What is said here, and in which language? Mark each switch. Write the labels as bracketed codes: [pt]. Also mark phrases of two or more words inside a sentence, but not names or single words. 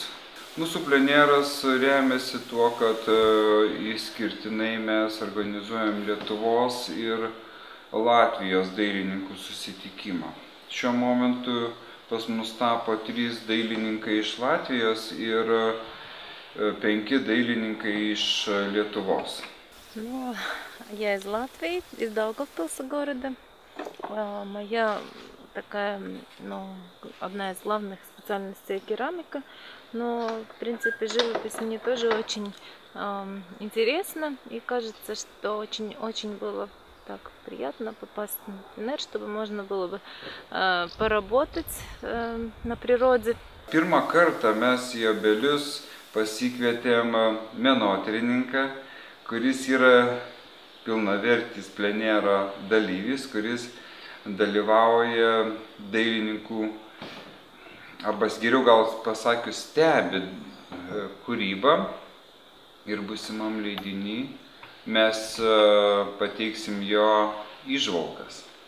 [lt] Mūsų pleneras remiasi tuo, kad išskirtinai mes organizuojam Lietuvos ir Latvijos dailininkų susitikimą. Šiuo momentu pas mus tapo 3 dailininkai iš Latvijos ir 5 dailininkai iš Lietuvos. [ru] Я из Латвии, из Даугавпилса города. Моя такая, одна из главных специальностей керамика, но, в принципе, живопись мне тоже очень интересна, и кажется, что очень было так приятно попасть на пленер, чтобы можно было бы pоработать на природе. [lt] Pirmą kartą mes į Obelius pasikvietėm menotyrininką, kuris yra pilnavertis plenero dalyvis, kuris dalyvauja dailininkų, arba geriau gal pasakius, stebi kūrybą ir būsimam leidiny mes pateiksim jo įžvalgas.